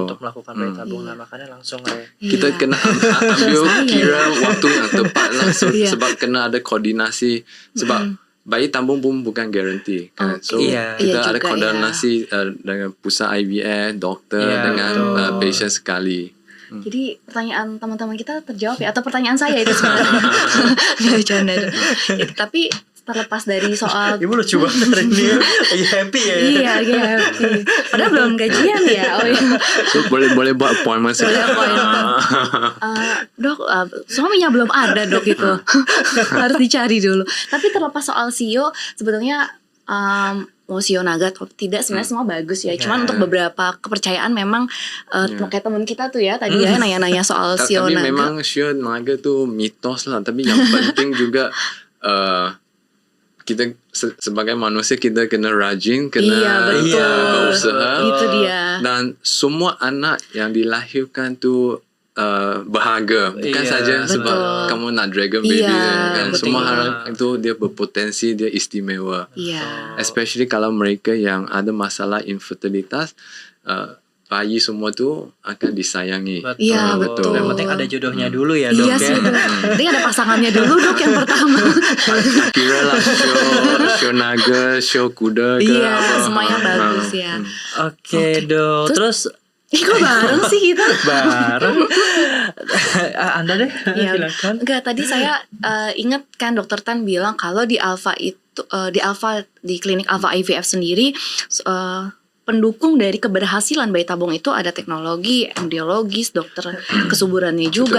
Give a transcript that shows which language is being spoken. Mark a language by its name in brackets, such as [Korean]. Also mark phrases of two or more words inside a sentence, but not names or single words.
[Indonesian] untuk melakukan bayi tabung. Nah, makanya langsung [Malay] Kita kena ambil kira waktu yang tepat lah sebab kena ada koordinasi sebab bayi tabung pun bukan garanti kan. So kita ada koordinasi dengan pusat IVF, doktor dengan patient sekali. [Indonesian] Jadi pertanyaan teman-teman kita terjawab ya, atau pertanyaan saya itu sebenarnya. Nggak bercanda. Tapi terlepas dari soal Ibu lucu banget hari ini. Lagi happy ya. Iya, happy. Padahal belum gajian ya. Oh iya. [Malay] So boleh buat appointment sekarang. [Indonesian] Dok, suaminya belum ada, Dok, itu. Harus dicari dulu. Tapi terlepas soal CEO, sebetulnya mau Shio Naga atau tidak sebenarnya semua bagus ya. Cuman untuk beberapa kepercayaan memang kayak teman kita tuh ya tadi ya nanya-nanya soal Shio Tapi Naga. [Malay] memang Shio Naga tu mitos lah. Tapi yang penting juga kita sebagai manusia kita kena rajin, kena berusaha. Itu dia. Dan semua anak yang dilahirkan tu berharga, bukan saja sebab kamu nak [English] dragon baby [Malay] kan. Semua hal itu dia berpotensi, dia istimewa. Especially kalau mereka yang ada masalah infertilitas, bayi semua tu akan disayangi. [Indonesian] Iya, betul. Yang penting ada jodohnya dulu ya, Dok. Iya sih, Dok. Ada pasangannya dulu, Dok, yang pertama. [Malay] Kira lah show naga, show kuda ke apa. Semuanya bagus ya. [Indonesian] Oke, Dok. Terus kok bareng sih kita? bareng. Anda deh, Ya, silakan. enggak, tadi saya ingat kan Dokter Tan bilang kalau di Alpha itu di klinik Alpha IVF sendiri pendukung dari keberhasilan bayi tabung itu ada teknologi, embriologis, dokter kesuburannya juga